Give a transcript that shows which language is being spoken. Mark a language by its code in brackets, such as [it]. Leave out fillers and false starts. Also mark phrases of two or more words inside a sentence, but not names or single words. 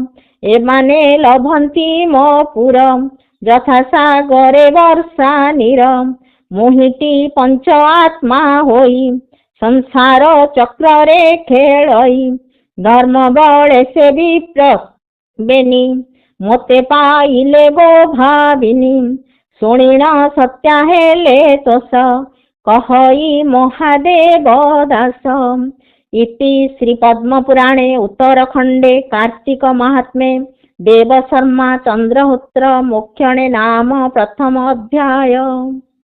[or] ଏମାନେ ଲଭନ୍ତି ମୋ ପୁର, ଯଥା ସାଗରେ ବର୍ଷା ନୀର, ମୋହିଟି ପଞ୍ଚ ଆତ୍ମା ହୋଇ, ସଂସାର ଚକ୍ରରେ ଖେଳଇ, ଧର୍ମ ବଳେ ସେ ବିପ୍ର ବେନି, ମୋତେ ପାଇଲେ ଗୋ ଭାବିନି, ଶୁଣିଣ ସତ୍ୟା ହେଲେ ତୋଷ, କହଇ ମହାଦେବ ଦାସ। [sa] इति श्री पद्म पुराणे उत्तरखंडे कार्तिक महात्म्ये देवशर्मा चंद्रहोत्र मोक्षणे नाम प्रथम अध्याय।